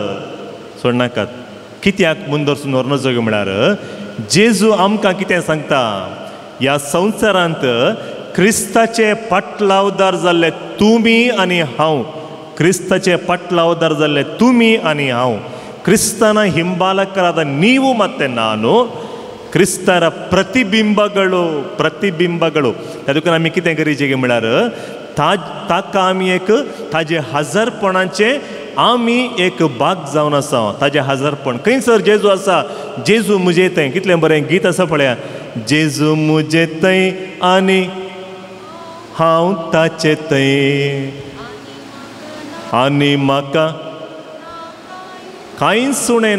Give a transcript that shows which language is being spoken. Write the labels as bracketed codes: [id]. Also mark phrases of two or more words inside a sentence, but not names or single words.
[kok] कित्याक मुंदरसून व्हरनाचो म्हळ्यार जेजू आमकां कितें सांगता, ह्या संवसारांत क्रिस्ताचे पाटलावदार जाल्ले तुमी आनी हांव, क्रिस्ताचे पाटलावदार जाल्ले तुमी आनी हांव, [kn] ಕ್ರಿಸ್ತನ ಹಿಂಬಾಲಕರಾದ ನೀವು ಮತ್ತು ನಾನು ಕ್ರಿಸ್ತರ प्रतिबिंबಗಳು [kok] तातूंत आमी कितें गरजेचें म्हळ्यार ताका आमी एक ताजे हजरपणाचे आमी एक भाग जावन आसा. ताजे हजरपण खंयसर जेजू आसा, जेजू मुजे थंय. कितलें बरें गीत आसा पळया, जेजू मुजे थंय आनी हांव ताचे थंय आनी म्हाका कांयच सुणेना.